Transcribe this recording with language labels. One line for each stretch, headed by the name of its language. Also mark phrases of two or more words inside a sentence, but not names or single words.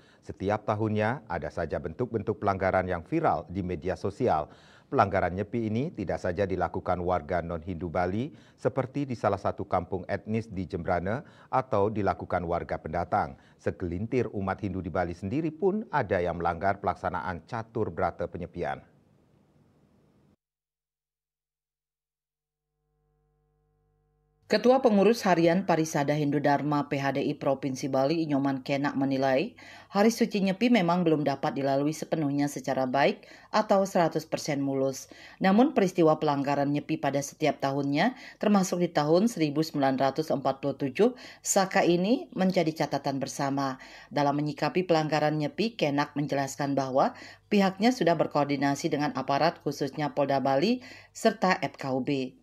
Indonesian: Setiap tahunnya ada saja bentuk-bentuk pelanggaran yang viral di media sosial. Pelanggaran Nyepi ini tidak saja dilakukan warga non-Hindu Bali seperti di salah satu kampung etnis di Jembrana atau dilakukan warga pendatang. Segelintir umat Hindu di Bali sendiri pun ada yang melanggar pelaksanaan Catur Brata Penyepian. Ketua Pengurus Harian Parisada Hindu Dharma PHDI Provinsi Bali Inyoman Kenak menilai, Hari Suci Nyepi memang belum dapat dilalui sepenuhnya secara baik atau 100% mulus. Namun peristiwa pelanggaran Nyepi pada setiap tahunnya, termasuk di tahun 1947, Saka ini menjadi catatan bersama. Dalam menyikapi pelanggaran Nyepi, Kenak menjelaskan bahwa pihaknya sudah berkoordinasi dengan aparat khususnya Polda Bali serta FKUB.